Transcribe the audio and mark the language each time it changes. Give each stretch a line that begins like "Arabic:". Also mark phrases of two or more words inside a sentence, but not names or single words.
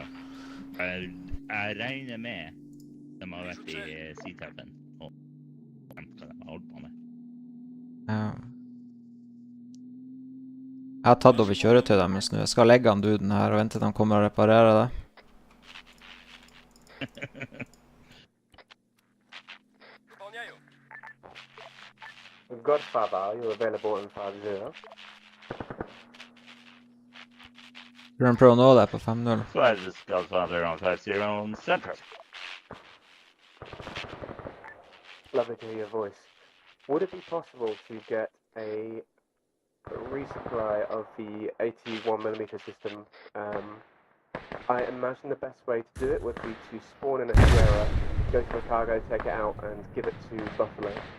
Norwegian: Jeg regner med de har vært i C-tappen og hva de har holdt på med. Ja. Jeg har tatt over kjøretøy deres nå. Jeg skal legge han duden her og vente til de kommer og reparerer det.
English: Godfather, are you available in 5-0?
Norwegian: Vil de prøve å nå deg på 5-0?
English: This is Godfather on 5-0 on Central. Lovely to hear your voice. Would it be possible to get a resupply of the 81mm system I imagine the best way to do it would be to spawn in a Sierra, go to a cargo, take it out, and give it to Buffalo.